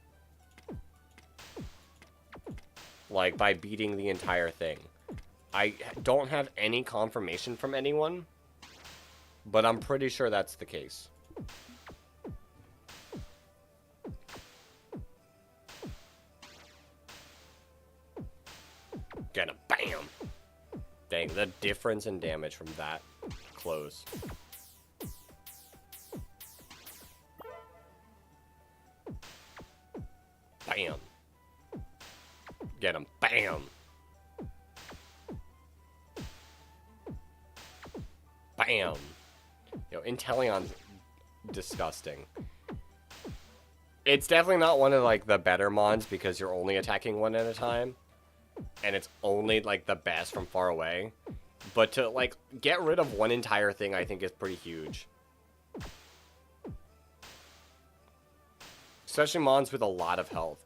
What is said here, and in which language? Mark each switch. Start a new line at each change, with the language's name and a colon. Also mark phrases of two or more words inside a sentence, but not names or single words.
English: Like, by beating the entire thing. I don't have any confirmation from anyone, but I'm pretty sure that's the case. Get him. Bam! Dang, the difference in damage from that close. Bam! Get him. Bam! Bam! Yo, Inteleon's disgusting. It's definitely not one of, like, the better mons because you're only attacking one at a time. And it's only, like, the best from far away. But to, like, get rid of one entire thing, I think is pretty huge. Especially mons with a lot of health.